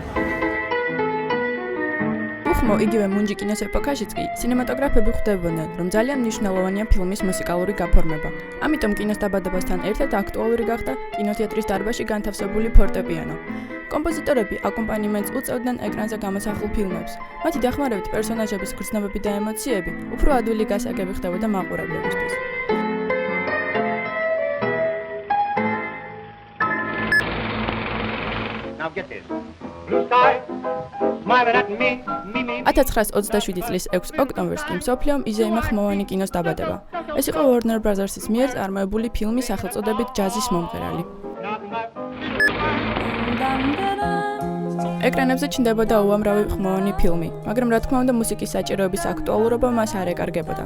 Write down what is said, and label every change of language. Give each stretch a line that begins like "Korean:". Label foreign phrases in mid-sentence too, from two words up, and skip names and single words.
Georgian: უხმო იგივე მუნჯი კინოს ეპოქაშიც კი სინემატოგრაფები ხვდებოდნენ, რომ ძალიან მნიშვნელოვანია ფილმის მუსიკალური გაფორმება. ამიტომ კინოს დაბადებასთან ერთად აქტუალური გახდა კინოთეატრის დარბაზში განთავსებული ფორტეპიანო. კომპოზიტორები აკომპანიმენტს უწევდნენ ეკრანზე გამოსახულ ფილმებს. მათი დახმარებით პერსონაჟების გრძნობები და ემოციები უფრო ადვილი გასაგები ხდებოდა მაყურებლებისთვის.
English: Now get this. Blue sky, smiling at me.
Georgian: 1927 წლის 6 ოქტომბერს კი მსოფლიომ იზეიმა ხმოვანი კინოს დაბადება. ეს იყო Warner Brothers-ის მიერ წარმოებული ფილმი სახელწოდებით ჯაზის მომღერალი. ეკრანებზე ჩნდებოდა უამრავი ხმოვანი ფილმი, მაგრამ რა თქმა უნდა მუსიკის საჭიროების აქტუალურობა მას არ ეკარგებოდა.